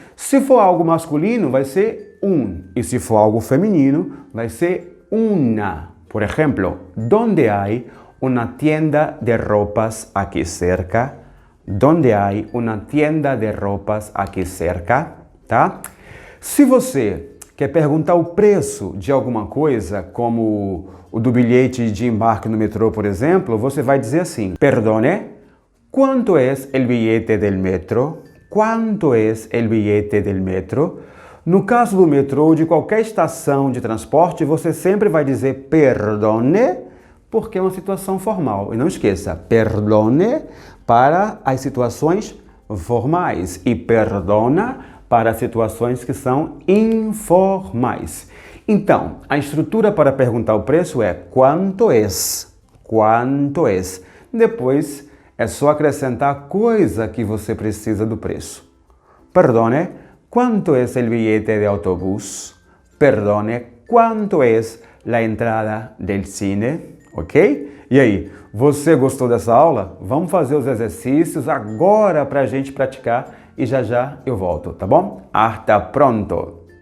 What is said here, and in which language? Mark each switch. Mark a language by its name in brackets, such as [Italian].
[Portuguese] Se for algo masculino, vai ser un. E se for algo feminino, vai ser una. Por exemplo, [Spanish] ¿dónde hay una tienda de ropas aquí cerca? ¿Dónde hay una tienda de ropas aquí cerca? [Portuguese] Tá? Se você quer perguntar o preço de alguma coisa, como o do bilhete de embarque no metrô, por exemplo, você vai dizer assim: [Spanish] Perdone, ¿cuánto es el billete del metro? ¿Cuánto es el billete del metro? [Portuguese] No caso do metrô ou de qualquer estação de transporte, você sempre vai dizer perdone, porque é uma situação formal. E não esqueça, perdone para as situações formais e perdona para situações que são informais. Então, a estrutura para perguntar o preço é quanto es? Quanto es? Depois, é só acrescentar a coisa que você precisa do preço. [Spanish] Perdone, ¿cuánto es el billete de autobús? Perdone, ¿cuánto es la entrada del cine? Ok? [Portuguese] E aí, você gostou dessa aula? Vamos fazer os exercícios agora para a gente praticar e já já eu volto, tá bom? [Spanish] Hasta pronto!